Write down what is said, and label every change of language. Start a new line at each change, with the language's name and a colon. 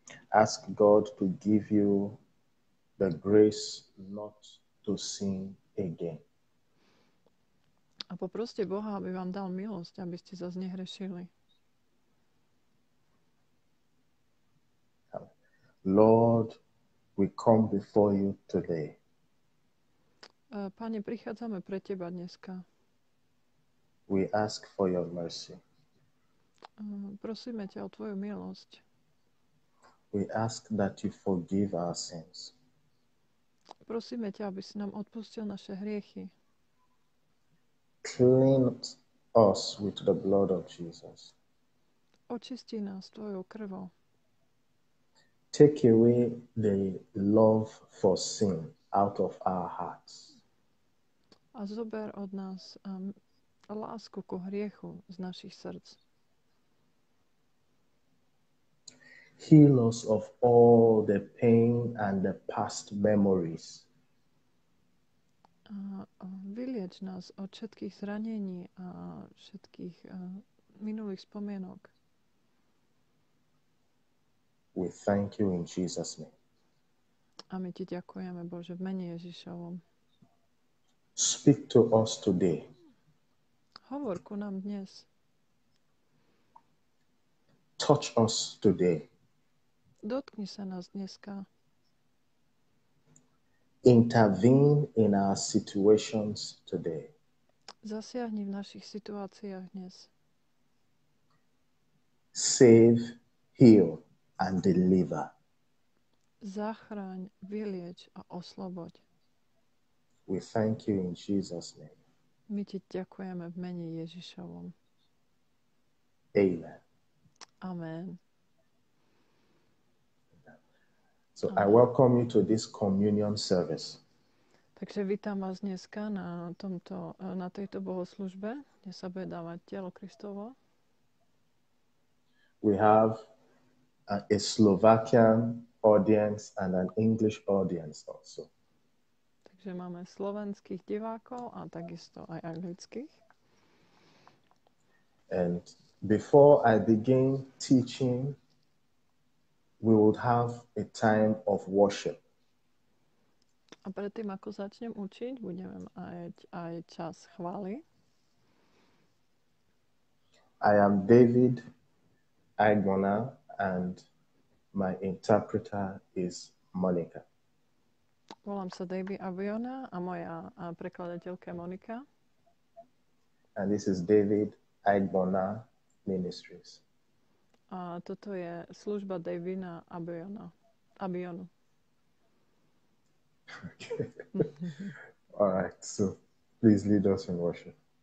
English: Ask God to give you the grace not to sin again.
Slovak: A poproste Boha, aby vám dal milosť, aby ste zase nehrešili.
English: Lord, we come before you today.
Slovak: Pane, prichádzame pre Teba dneska.
English: We ask for your mercy.
Slovak: Prosíme ťa o Tvoju milosť.
English: We ask that you forgive our sins.
Slovak: Prosíme ťa, aby si nám odpustil naše hriechy.
English: Cleanse us with the blood of Jesus.
Slovak: Očisti nás Tvojou krvou.
English: Take away the love for sin out of our hearts.
Slovak: A zober od nás lásku ku hriechu z našich srdc.
English: Heal us of all the pain and the past memories.
Slovak: Vylieč nás od všetkých zranení a všetkých minulých spomienok.
English: We thank you in Jesus' name.
Slovak: A my Ti ďakujeme, Bože, v mene Ježišovom.
English: Speak to us today.
Slovak: Hovor ku nám dnes.
English: Touch us today.
Slovak: Dotkni sa nás dneska.
English: Intervene in our situations today.
Slovak: Zasiahni v našich situáciách dnes.
English: Save, heal, and deliver.
Slovak: Zachráň, vylieč a osloboď.
English: We thank you in Jesus' name.
Slovak: My Ti ďakujeme v mene Ježišovom.
English: Amen.
Slovak: Amen.
English: So I welcome you to this communion service.
Slovak: Takže vítam vás dneska na tejto bohoslužbe, kde sa bude dávať telo Kristovo.
English: We have a Slovakian audience and an English audience also.
Slovak: Takže máme slovenských divákov a takisto aj anglických.
English: And before I begin teaching, we would have a time of worship.
Slovak: A predtým, ako začnem učiť, budeme mať aj čas chvály.
English: I am David Agbona and my interpreter is Monica.
Slovak: Volám sa David Abiona a moja prekladateľka je Monika.
English: And this is David Agbona Ministries.
Slovak: A toto je služba Davina Abionu.
English: Okay. All right, so please lead us in worship.